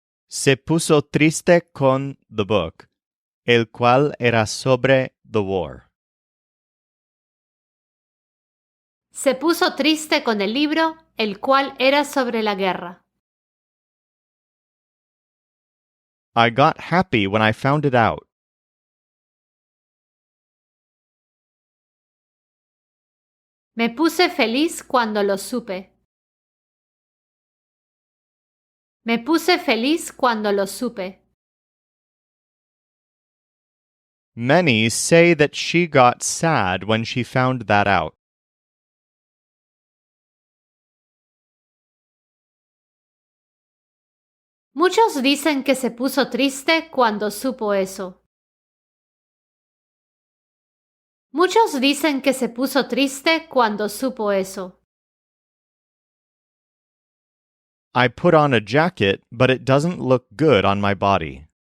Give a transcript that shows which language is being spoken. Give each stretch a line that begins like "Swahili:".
Spanish: Se puso triste con
English: the book,
Spanish: el cual era sobre
English: the war.
Spanish: Se puso triste con el libro, el cual era sobre la guerra.
English: I got happy when I found it out.
Spanish: Me puse feliz cuando lo supe. Me puse feliz cuando lo supe.
English: Many say that she got sad when she found that out.
Spanish: Muchos dicen que se puso triste cuando supo eso. Muchos dicen que se puso triste cuando supo eso.
English: I put on a jacket, but it doesn't look good on my body.